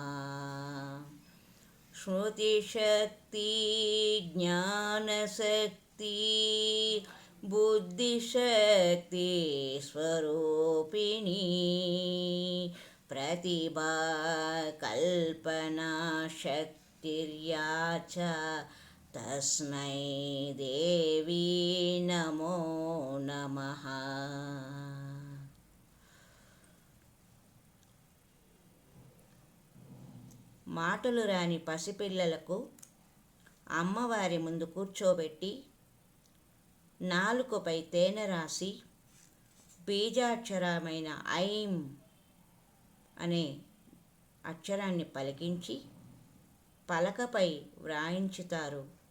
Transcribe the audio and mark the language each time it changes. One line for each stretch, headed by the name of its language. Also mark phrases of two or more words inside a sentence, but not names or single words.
Sanskrit: श्रुतिशक्ति ज्ञानशक्ति बुद्धिशक्ति स्वरूपिणी प्रतिभा कल्पना शक्तिर्या च तस्मै देवी नमो नमः।
Telugu: మాటలు రాని పసిపిల్లలకు అమ్మవారి ముందు కూర్చోబెట్టి నాలుకపై తేనె రాసి బీజాక్షరమైన ఐం అనే అక్షరాన్ని పలికించి పలకపై వ్రాయించుతారు.